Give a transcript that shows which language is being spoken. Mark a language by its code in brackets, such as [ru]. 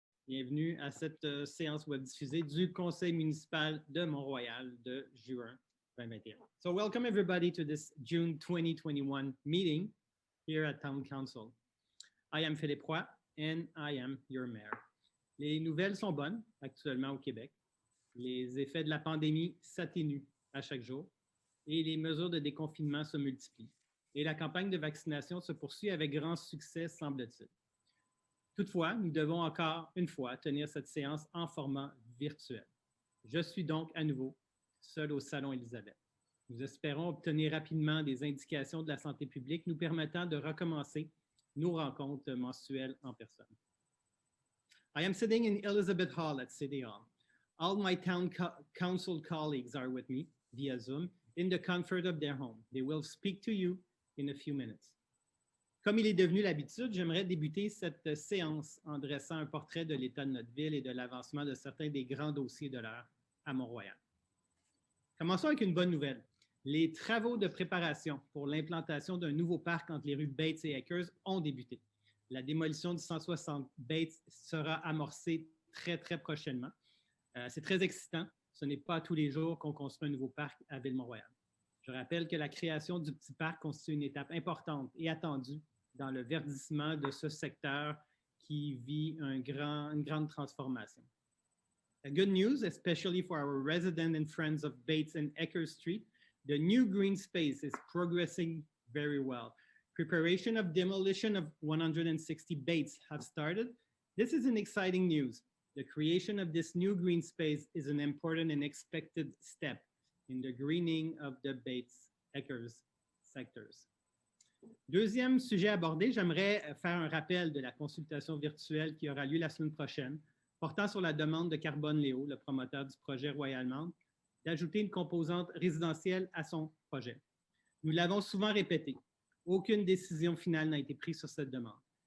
[fr] Bienvenue à cette séance web diffusée du Conseil municipal de Mont-Royal de juin 2021. [en] So welcome everybody to this June 2021 meeting here at Town Council. I am Philippe Roy and I am your mayor. [fr] Les nouvelles sont bonnes actuellement au Québec. Les effets de la pandémie s'atténuent à chaque jour et les mesures de déconfinement se multiplient. Et la campagne de vaccination se poursuit avec grand succès, semble-t-il. Toutefois, nous devons encore une fois tenir cette séance en format virtuel. Je suis donc à nouveau seul au Salon Élisabeth. Nous espérons obtenir rapidement des indications de la santé publique nous permettant de recommencer nos rencontres mensuelles en personne. [en] I am sitting in Elizabeth Hall at City Hall. All my town council colleagues are with me via Zoom in the comfort of their home. They will speak to you in a few minutes. [fr] Comme il est devenu l'habitude, j'aimerais débuter cette séance en dressant un portrait de l'état de notre ville et de l'avancement de certains des grands dossiers de l'heure à Mont-Royal. Commençons avec une bonne nouvelle. Les travaux de préparation pour l'implantation d'un nouveau parc entre les rues Bates et Akers ont débuté. La démolition du 160 Bates sera amorcée très prochainement. C'est très excitant. Ce n'est pas tous les jours qu'on construit un nouveau parc à Ville-Mont-Royal. Je rappelle que la création du petit parc constitue une étape importante et attendue dans le verdissement de ce secteur qui vit une grande transformation. [en] A good news, especially for our residents and friends of Bates and Ecker Street, the new green space is progressing very well. Preparation of demolition of 160 Bates have started. This is an exciting news. The creation of this new green space is an important and expected step in the greening of the Bates-Eckers sectors. [fr] Deuxième sujet abordé, j'aimerais faire un rappel de la consultation virtuelle qui aura lieu la semaine prochaine, portant sur la demande de Carbone Léo, le promoteur du projet Royal Mount, d'ajouter une composante résidentielle à son projet. Nous l'avons souvent répété, aucune décision finale n'a été prise sur cette demande.